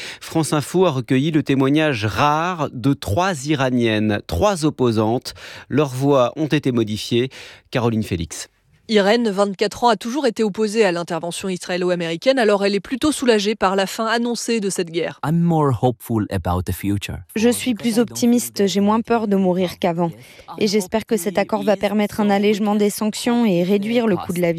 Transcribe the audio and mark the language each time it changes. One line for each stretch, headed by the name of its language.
French: France Info a recueilli le témoignage rare de trois iraniennes, trois opposantes. Leurs voix ont été modifiées. Caroline Félix. Irène, 24 ans, a toujours été opposée à l'intervention israélo-américaine, alors elle est plutôt soulagée par la fin annoncée de cette guerre.
English: I'm more hopeful about the future.
French: Je suis plus optimiste, j'ai moins peur de mourir qu'avant. Et j'espère que cet accord va permettre un allègement des sanctions et réduire le coût de la vie.